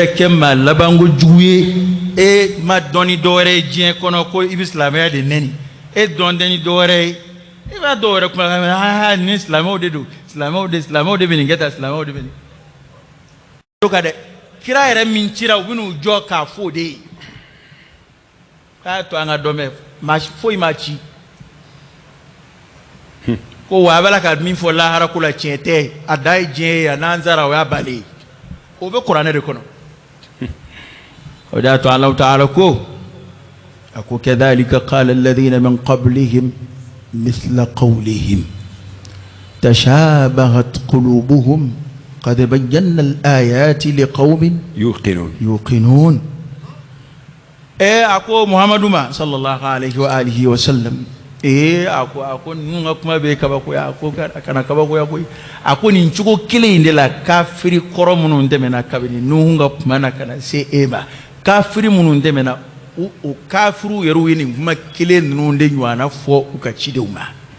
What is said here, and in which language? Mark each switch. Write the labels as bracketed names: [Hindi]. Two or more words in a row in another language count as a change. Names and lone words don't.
[Bambara] kɛ maa labanko jugu ye e ma dɔn ni dɔwɛrɛ ye diɲɛ kɔnɔ ko i bɛ silamɛya de nɛni e dɔn tɛ ni dɔwɛrɛ ye i b'a dɔwɛrɛ kuma kan ni silamɛw de don silamɛw de bɛ nin kɛ tan silamɛw de bɛ nin ka dɛ kira yɛrɛ min cira u bɛ n'u jɔ k'a fɔ o de ye k'a to an ka dɔn mɛ maa foyi ma ci ko wa a b'a la ka min fɔ lahara ko la tiɲɛ tɛ a da ye diɲɛ ye a n'an sara o y'a balen ye o bɛ kuranɛ de kɔnɔ o de y'a to Alahu Taala ko a ko [Arabic] كذلك قال الذين من قبلهم مثل قولهم تشابهت قلوبهم قد بينا الآيات لقوم يوقنون [Bambara] a ko Muhammadu ma [Arabic] صلى الله عليه وعلى آله وسلم [Bambara] a ko ninnu ka kuma bɛ kabakoya a ko kana kabakoya koyi a ko nin cogo kelen in de la kafiri kɔrɔ minnu tɛmɛna kabini Nuhu ka kuma na ka na se e ma kafiri minnu tɛmɛna o kafiriw yɛrɛ ye nin kuma kelen ninnu de ɲɔgɔnna fɔ u ka cidenw ma